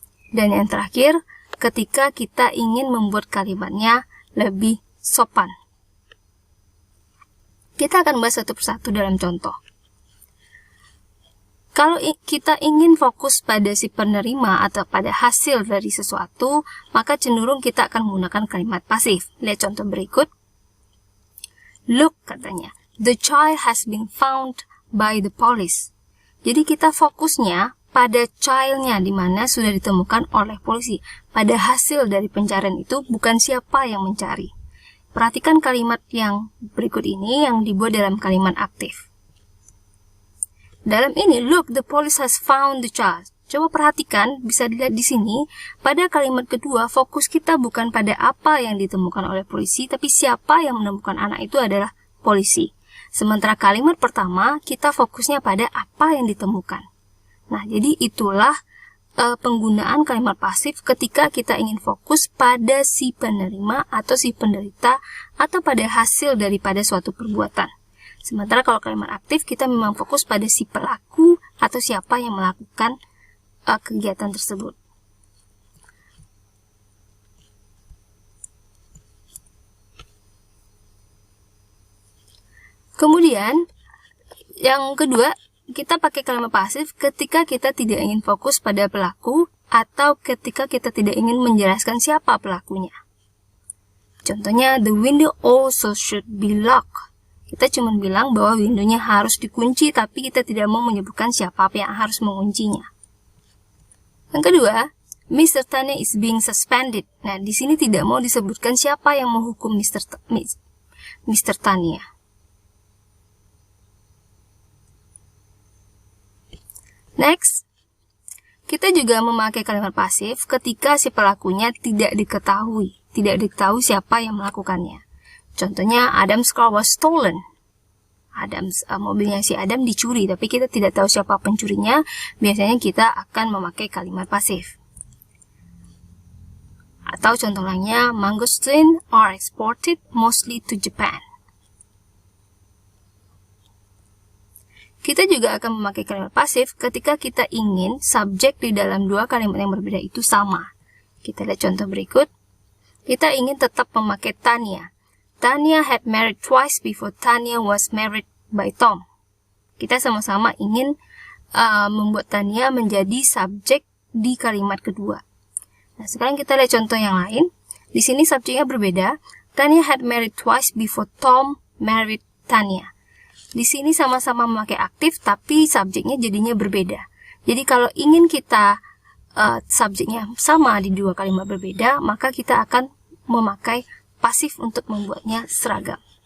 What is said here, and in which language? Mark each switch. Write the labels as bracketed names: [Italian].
[Indonesian] Dan yang terakhir, ketika kita ingin membuat kalimatnya lebih sopan. Kita akan bahas satu persatu dalam contoh. Kalau kita ingin fokus pada si penerima atau pada hasil dari sesuatu, maka cenderung kita akan menggunakan kalimat pasif. Lihat contoh berikut. [English] Look, [Indonesian] katanya, [English] the child has been found by the police. [Indonesian] Jadi kita fokusnya pada child-nya, di mana sudah ditemukan oleh polisi. Pada hasil dari pencarian itu, bukan siapa yang mencari. Perhatikan kalimat yang berikut ini yang dibuat dalam kalimat aktif. Dalam ini, [English] look, the police has found the child. [Indonesian] Coba perhatikan, bisa dilihat di sini, pada kalimat kedua, fokus kita bukan pada apa yang ditemukan oleh polisi, tapi siapa yang menemukan anak itu adalah polisi. Sementara kalimat pertama, kita fokusnya pada apa yang ditemukan. Nah, jadi itulah penggunaan kalimat pasif ketika kita ingin fokus pada si penerima atau si penderita atau pada hasil daripada suatu perbuatan. Sementara kalau kalimat aktif kita memang fokus pada si pelaku atau siapa yang melakukan kegiatan tersebut. Kemudian yang kedua, kita pakai kalimat pasif ketika kita tidak ingin fokus pada pelaku atau ketika kita tidak ingin menjelaskan siapa pelakunya. Contohnya, [English] the window also should be locked. [Indonesian] Kita cuma bilang bahwa window-nya harus dikunci, tapi kita tidak mau menyebutkan siapa yang harus menguncinya. Yang kedua, Mr. [English] Tanya is being suspended. [Indonesian] Nah, di sini tidak mau disebutkan siapa yang menghukum Mr. Tanya. Next, kita juga memakai kalimat pasif ketika si pelakunya tidak diketahui siapa yang melakukannya. [English] Contohnya, Adam's car was stolen. [Indonesian] Mobilnya si Adam dicuri, tapi kita tidak tahu siapa pencurinya. Biasanya kita akan memakai kalimat pasif. Atau contoh lainnya, [English] mangosteen are exported mostly to Japan. [Indonesian] Kita juga akan memakai kalimat pasif ketika kita ingin subjek di dalam dua kalimat yang berbeda itu sama. Kita lihat contoh berikut. Kita ingin tetap memakai Tanya. [English] Tanya had married twice before Tanya was married by Tom. [Indonesian] Kita sama-sama ingin membuat Tanya menjadi subjek di kalimat kedua. Nah, sekarang kita lihat contoh yang lain. Di sini subjeknya berbeda. [English] Tanya had married twice before Tom married Tanya. [Indonesian] Di sini sama-sama memakai aktif, tapi subjeknya jadinya berbeda. Jadi kalau ingin kita subjeknya sama di dua kalimat berbeda, maka kita akan memakai pasif untuk membuatnya seragam.